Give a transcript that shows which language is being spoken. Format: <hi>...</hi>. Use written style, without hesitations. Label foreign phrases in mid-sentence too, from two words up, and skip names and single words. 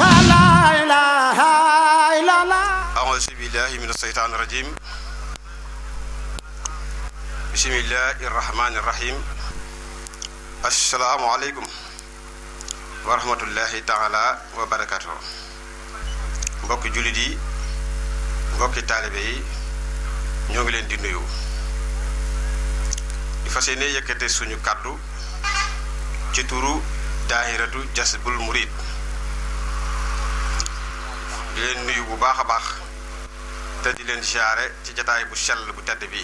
<ar>لا إله إلا الله. أعوذ بالله من الشيطان الرجيم. بسم الله الرحمن الرحيم. السلام عليكم ورحمة الله تعالى وبركاته.</ar> <wo>Mbokk julit yi, mbokk talibé yi, ñoo ngi leen di nuyu. Di fassiyene yëkëté suñu kaddu ci turu daahiratu Jazbul Murid. Di leen nuyu bu baaxa baax te di leen ziaré ci jotaay bu sell bu tedd bi.</wo>